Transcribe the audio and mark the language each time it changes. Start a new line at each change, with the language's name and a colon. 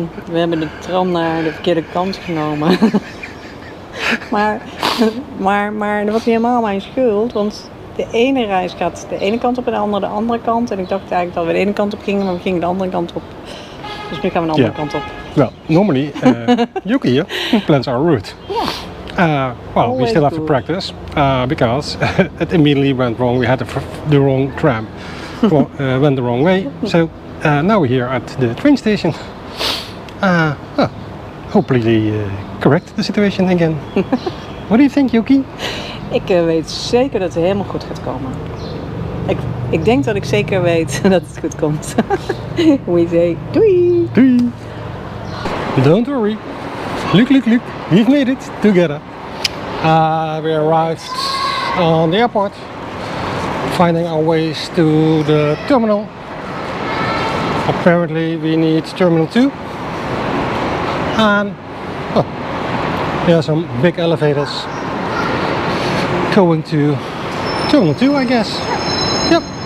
Dutch: We hebben de tram naar de verkeerde kant genomen. maar dat was niet helemaal mijn schuld, want de ene reis gaat de ene kant op en de andere kant. En ik dacht eigenlijk dat we de ene kant op gingen, maar we gingen de andere kant op. Dus nu gaan we de andere kant op.
English: Well, normally Yuki here plans our route. Well, we still have to practice because it immediately went wrong. We had the wrong tram. Went the wrong way. So now we're here at the train station. Well, hopefully they correct the situation again. What do you think, Yuki?
Dutch: Ik weet zeker dat het helemaal goed gaat komen. Ik denk dat ik zeker weet dat het goed komt.
English: We say doei! Doei! Don't worry. Look, we've made it together. We arrived on the airport, finding our ways to the terminal. Apparently we need terminal 2. And there are some big elevators going to terminal 2, I guess. Yep.